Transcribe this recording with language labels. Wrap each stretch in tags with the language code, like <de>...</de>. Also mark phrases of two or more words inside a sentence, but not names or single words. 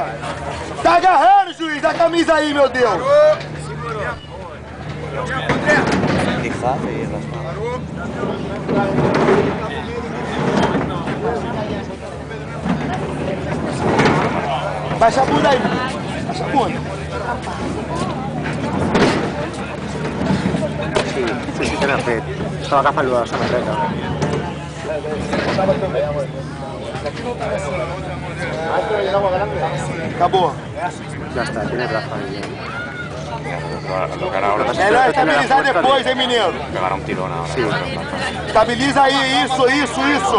<pt>Tá agarrando, juiz, a camisa aí, meu Deus. Baixa a bunda aí. Baixa a bunda.</pt> <ca>Sí, sí, t'ha fet. Estava agafant-lo de la samarreta.</ca> <pt>Acabou. Já está,</pt> <es>tiene razón.</es> <pt>Melhor estabilizar depois, hein, menino? Pegar um tirão na hora.</pt> <ca>Sí.</ca> <pt>Estabiliza aí, isso, isso, isso.</pt>